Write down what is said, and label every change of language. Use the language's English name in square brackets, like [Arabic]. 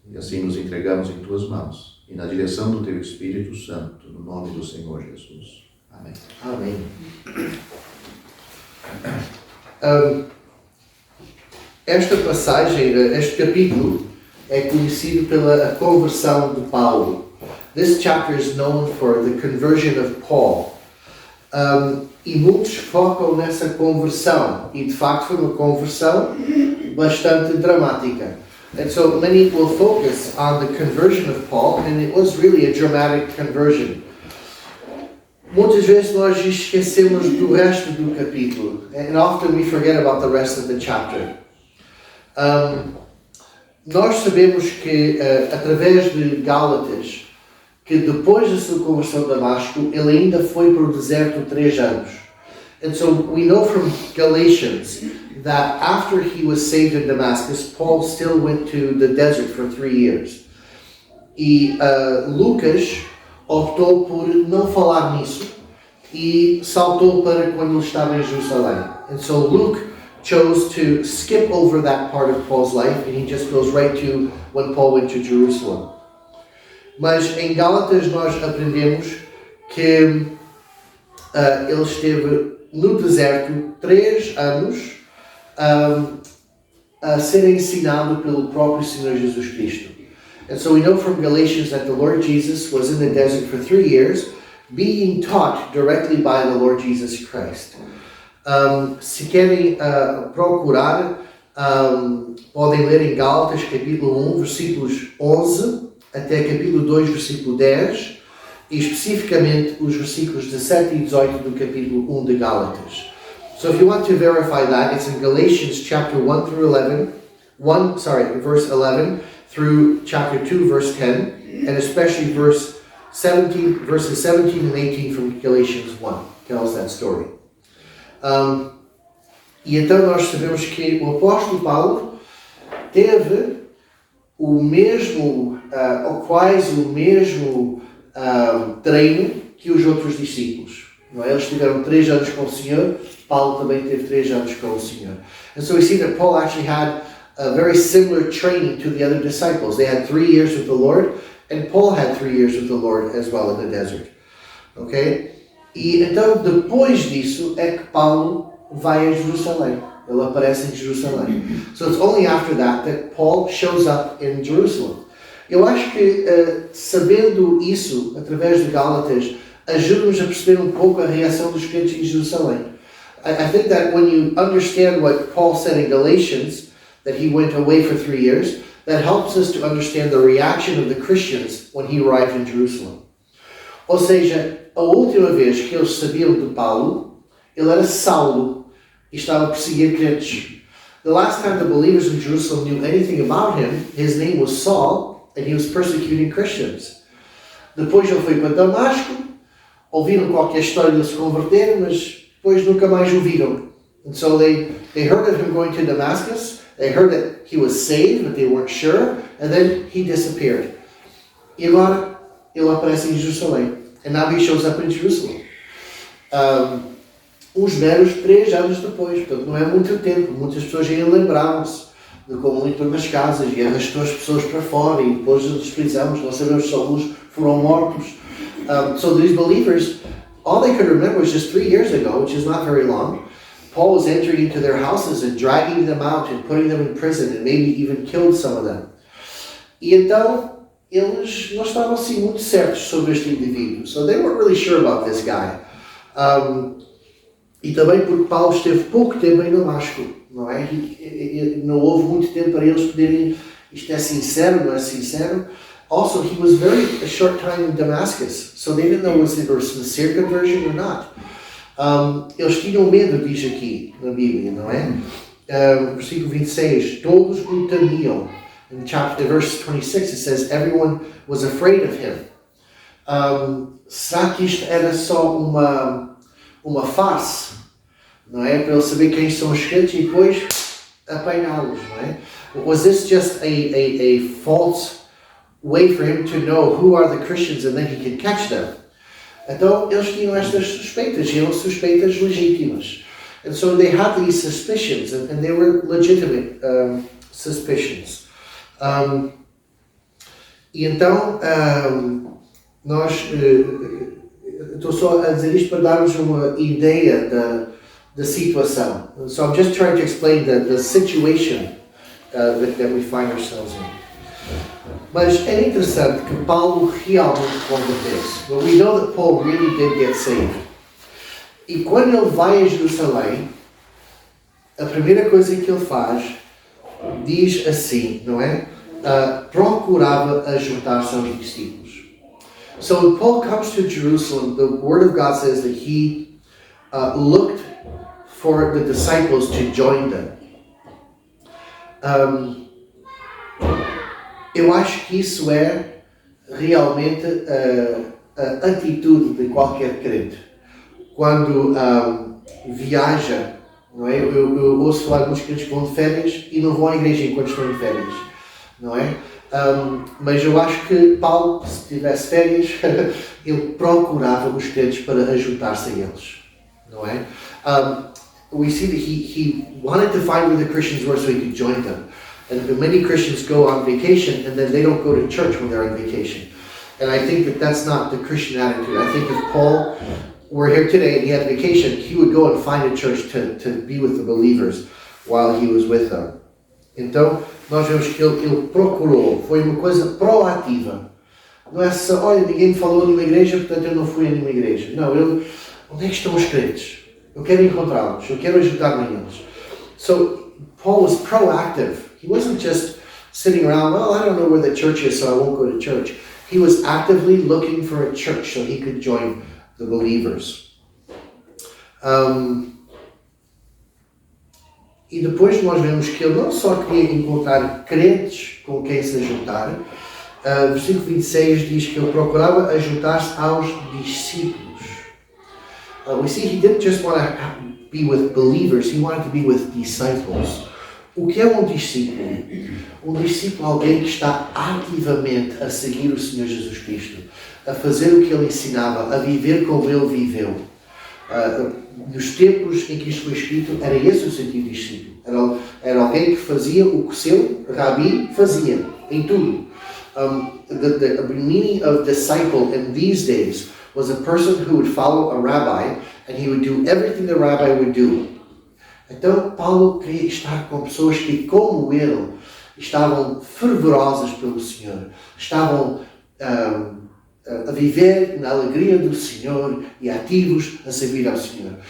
[Portuguese] E assim nos entregamos em Tuas mãos e na direção do Teu Espírito Santo, no nome do Senhor Jesus. Amém. Amém. Esta passagem, este capítulo, é conhecido pela conversão de Paulo. [English] This chapter is known for the conversion of Paul. [Portuguese] E muitos focam nessa conversão. E de facto foi uma conversão bastante dramática. [English] And so many will focus on the conversion of Paul, and it was really a dramatic conversion. [Portuguese] Muitas vezes nós esquecemos do resto do capítulo, [English] and often we forget about the rest of the chapter. [Portuguese] Nós sabemos que, através de Gálatas, que depois da sua conversão a Damasco, ele ainda foi para o deserto 3 anos. [English] And so we know from Galatians that after he was saved in Damascus, Paul still went to the desert for 3 years. [Portuguese] E Lucas optou por não falar nisso e saltou para quando ele estava em Jerusalém. [English] And so Luke chose to skip over that part of Paul's life and he just goes right to when Paul went to Jerusalem. [Portuguese] Mas em Gálatas nós aprendemos que ele esteve no deserto 3 anos a ser ensinado pelo próprio Senhor Jesus Cristo. [English] And so we know from Galatians that the Lord Jesus was in the desert for 3 years, being taught directly by the Lord Jesus Christ. [Portuguese] Se querem procurar, podem ler em Gálatas capítulo 1, versículos 11 até capítulo 2, versículo 10, e especificamente os versículos 17 e 18 do capítulo 1 de Gálatas. [English] So if you want to verify that, it's in Galatians chapter 1 through 11, verse 11 through chapter 2, verse 10, and especially verses 17 and 18 from Galatians 1 tells that story. [Portuguese] E então nós sabemos que o apóstolo Paulo teve o mesmo, ou quase o mesmo treino que os outros discípulos. Não é? Eles tiveram 3 anos com o Senhor, Paulo também teve 3 anos com o Senhor. [English] And so we see that Paul actually had a very similar training to the other disciples. They had 3 years with the Lord, and Paul had 3 years with the Lord as well in the desert. Okay? [Portuguese] E então depois disso é que Paulo vai a Jerusalém. Ele aparece em Jerusalém. [English] So it's only after that Paul shows up in Jerusalem. [Portuguese] Eu acho que sabendo isso através de Gálatas ajuda-nos a perceber um pouco a reação dos crentes em Jerusalém. [English] I think that when you understand what Paul said in Galatians, that he went away for 3 years, that helps us to understand the reaction of the Christians when he arrived in Jerusalem. [Portuguese] Ou seja, a última vez que eles sabiam de Paulo, ele era Saulo e estava a perseguir crentes. [English] The last time the believers in Jerusalem knew anything about him, his name was Saul, and he was persecuting Christians. [Portuguese] Depois ele foi para Damasco, ouviram qualquer história de ele se converter, mas depois nunca mais o viram. [English] And so they heard of him going to Damascus, they heard that he was saved, but they weren't sure, and then he disappeared. [Portuguese] E agora ele aparece em Jerusalém. [English] And now he shows up in Jerusalem. [Portuguese] Uns meros 3 anos depois, portanto não é muito tempo. Muitas pessoas ainda lembravam-se de como ele entrou nas casas e arrastou as pessoas para fora e depois os prisões, não sabemos se alguns foram mortos. [English] So these believers, all they could remember was just 3 years ago, which is not very long. Paul was entering into their houses and dragging them out and putting them in prison and maybe even killed some of them. [Portuguese] E então, eles não estavam assim muito certos sobre este indivíduo. [English] So they weren't really sure about this guy. [Portuguese] E também porque Paulo esteve pouco tempo em Damasco, não é? Não houve muito tempo para eles poderem, isto é sincero, não é sincero. [English] Also, he was a short time in Damascus, so they didn't know was it a sincere conversion or not. [Portuguese] Eles tinham medo, diz aqui na Bíblia, não é? Versículo 26, todos o temiam. [English] In verse 26 it says, everyone was afraid of him. [Portuguese] Será que isto era só uma farce? Não é? Para ele saber quem são os crentes e depois apanhá-los, não é? [English] Was this just a false way for him to know who are the Christians and then he can catch them? [Portuguese] Então eles tinham estas suspeitas, e eram suspeitas legítimas. [English] And so they had these suspicions, and they were legitimate suspicions. [Portuguese] E então nós estou só a dizer isto para dar-vos uma ideia da situação. [English] So I'm just trying to explain the situation that we find ourselves in. [Portuguese] Mas é interessante que Paulo realmente converteu-se. [English] But we know that Paul really did get saved. [Portuguese] E quando ele vai a Jerusalém, a primeira coisa que ele faz diz assim, não é? Procurava ajuntar-se aos discípulos. [English] So when Paul comes to Jerusalem, the Word of God says that he looked for the disciples to join them. [Portuguese] Eu acho que isso é realmente a atitude de qualquer crente. Quando viaja, não é? Eu ouço falar de muitos crentes que vão de férias e não vão à igreja enquanto estão em férias, não é? Mas eu acho que Paulo, se tivesse férias, ele procurava os crentes para ajuntar-se a eles, não é? [English] We see that he wanted to find where the Christians were so he could join them. And many Christians go on vacation and then they don't go to church when they're on vacation. And I think that that's not the Christian attitude. I think if Paul were here today and he had vacation, he would go and find a church to be with the believers while he was with them. [Portuguese] Então, nós vemos que ele procurou, foi uma coisa proativa. Não é só, olha, ninguém me falou numa igreja, portanto eu não fui a nenhuma igreja. Não, onde é que estão os crentes? Eu quero encontrá-los, eu quero ajudar-me a eles. [English] So, Paul was proactive. He wasn't just sitting around, well, I don't know where the church is, so I won't go to church. He was actively looking for a church so he could join the believers. [Portuguese] E depois nós vemos que ele não só queria encontrar crentes com quem se juntar. Versículo 26 diz que ele procurava ajuntar-se aos discípulos. [English] We see he didn't just want to be with believers, he wanted to be with disciples. [Portuguese] O que é um discípulo? Um discípulo é alguém que está ativamente a seguir o Senhor Jesus Cristo, a fazer o que Ele ensinava, a viver como Ele viveu. Nos tempos em que isto foi escrito, era esse o sentido de discípulo. Era alguém que fazia o que o seu rabi fazia, em tudo. [English] The meaning of disciple in these days was a person who would follow a rabbi and he would do everything the rabbi would do. [Portuguese] Então, Paulo queria estar com pessoas que, como ele, estavam fervorosas pelo Senhor, estavam a viver na alegria do Senhor e ativos a servir ao Senhor.